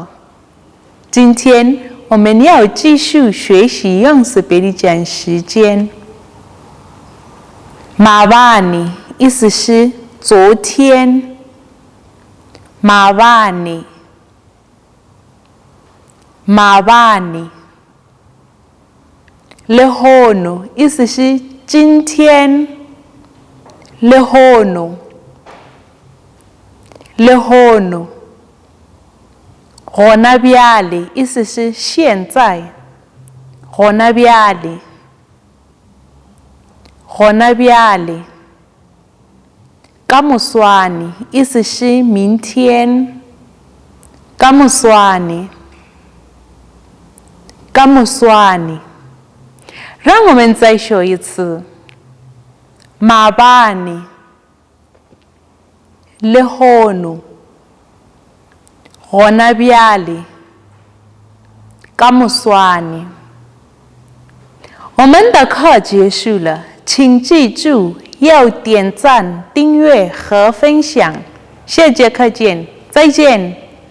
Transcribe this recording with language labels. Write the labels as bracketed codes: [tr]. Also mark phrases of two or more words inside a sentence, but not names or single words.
[zh] 今天我们要继续学习用斯北利讲时间。Mawani 意思是昨天。Mawani ，Lehono 意思是今天。Lehono ， [nso] Gona bjale [zh] 意思是现在。 [nso] Gona bjale ， ka moswane [zh] 意思是明天。 [nso] ka moswane， [zh] 让我们再说一次。 [nso] Mawani Lehono Gona bjale ka moswane。 [zh] 我们的课结束了，请记住要点赞、订阅和分享。下节课见，再见。